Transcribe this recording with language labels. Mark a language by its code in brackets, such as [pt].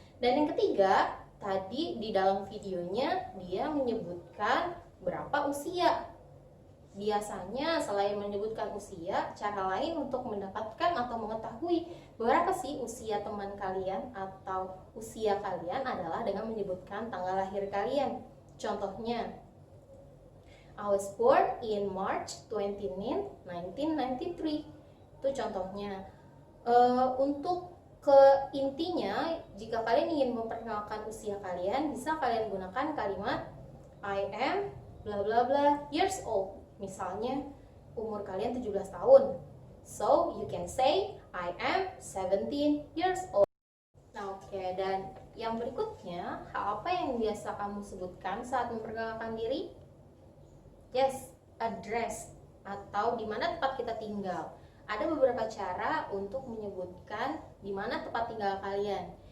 [id] Dan yang ketiga, tadi di dalam videonya dia menyebutkan berapa usia. Biasanya selain menyebutkan usia, cara lain untuk mendapatkan atau mengetahui berapa sih usia teman kalian atau usia kalian adalah dengan menyebutkan tanggal lahir kalian. Contohnya, [en] I was born in March 29, 1993. [id] Itu contohnya. Untuk ke intinya, jika kalian ingin memperkenalkan usia kalian, bisa kalian gunakan kalimat [en] I am bla bla bla years old. [id] Misalnya umur kalian 17 tahun. [en] So you can say I am 17 years old. [id] Nah, oke, dan yang berikutnya, hal apa yang biasa kamu sebutkan saat memperkenalkan diri? [en] Yes, [id] address atau di mana tempat kita tinggal. Ada beberapa cara untuk menyebutkan di mana tempat tinggal kalian.